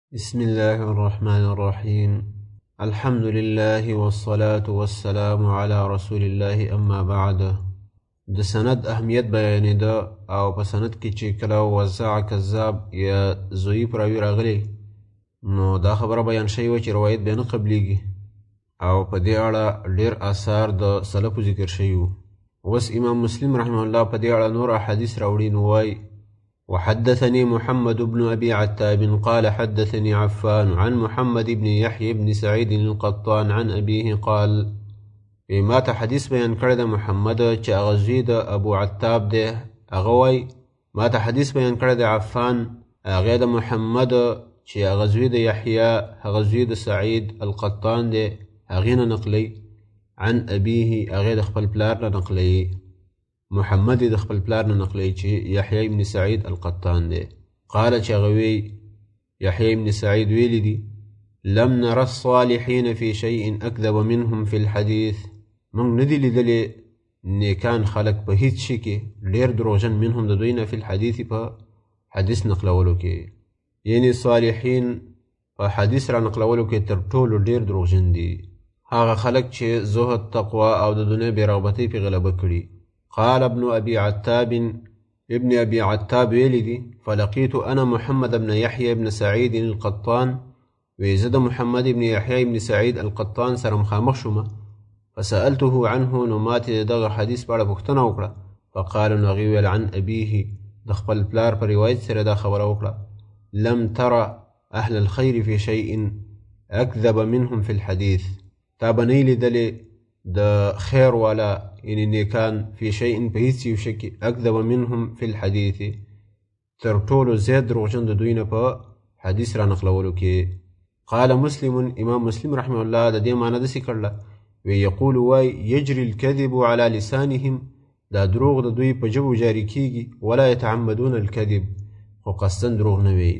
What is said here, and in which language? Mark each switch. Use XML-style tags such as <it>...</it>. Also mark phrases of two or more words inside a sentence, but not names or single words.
<ar>بسم الله الرحمن الرحيم. الحمد لله والصلاة والسلام على رسول الله اما بعد.</ar> <ps>د سند اهمیت بیانې ده او په سند کې چې کله وضع کذاب یا ضعیف راوي راغلی نو دا خبره بیان شوې وه چې روایت بیا نه قبلیږي او په دې اړه ډېر آثار د سلفو ذکر شوي وو. اوس امام مسلم</ps> <ar>رحمه الله</ar> <ps>په دې اړه نور احادیث راوړي نو وایي:</ps> <ar>وحدثني محمد بن أبي عتاب قال حدثني عفان عن محمد بن يحيى بن سعيد القطان عن أبيه قال</ar> <ps>ما ته حدیث بیان کړی د محمد چې هغه زوی د ابو عتاب دی، هغه وایي ما ته حدیث بیان کړی د عفان هغه د محمد چې هغه زوی د یحیی هغه زوی د سعید القطان دی، هغې نه نقلی</ps> <ar>عن أبيه</ar> <ps>هغې د خپل پلار نه نقلی، محمد د خپل پلار نه نقلی چې یحیی ابن سعید القطان دی. قال چې هغه وی یحیی ابن سعید ویلی دي:</ps> <ar>لم نر الصالحین فی شیء اکذب منهم فی الحدیث،</ar> <ps>موږ نه دي لیدلې نیکان خلک په هیڅ شي کې ډېر دروغجن منهم د دوی نه</ps> <ar>فی الحدیث</ar> <ps>په حدیث نقلولو کې، یعنی صالحین په حدیث را نقلولو کې تر ټولو ډېر دروغجن دي هغه خلک چې زهد، تقوا او د دنیا بې رغبتۍ پې غلبه کړي.</ps> <ar>قال ابن أبي عتاب ابن أبي عتاب ویلی فلقيت أنا محمد بن يحيى بن سعيد القطان، وزد محمد بن يحيى بن سعيد القطان</ar> <ps>سره مخامخ شوم،</ps> <ar>فسألته عنه</ar> <ps>نو ماتې دغه حدیث په اړه پوښتنه وکړه، فقال نو هغې ویل</ps> <ar>عن أبيه</ar> <ps>د خپل پلار په روایت سره دا خبره وکړه:</ps> <ar>لم ترى أهل الخير في شيء أكذب منهم في الحديث،</ar> <ps>تا به نه لیدلې د خیر والا یعنی نیکان</ps> <ar>فی شیء</ar> <ps>په هیڅ یو شي کې</ps> <ar>اکذب منهم فی الحدیث</ar> <ps>تر ټولو زیات دروغجن د دوی نه په حدیث را نقلولو کې.</ps> <ar>قال مسلم</ar> <ps>امام مسلم</ps> <ar>رحمه الله</ar> <ps>د دې معنی داسې کړله وی یقول وای</ps> <ar>یجري الکذب علی لسانهم،</ar> <ps>دا دروغ د دوی په ژبو جاري کیږي،</ps> <ar>ولا یتعمدون الکذب،</ar> <ps>خو قصدن دروغ نه وي.</ps>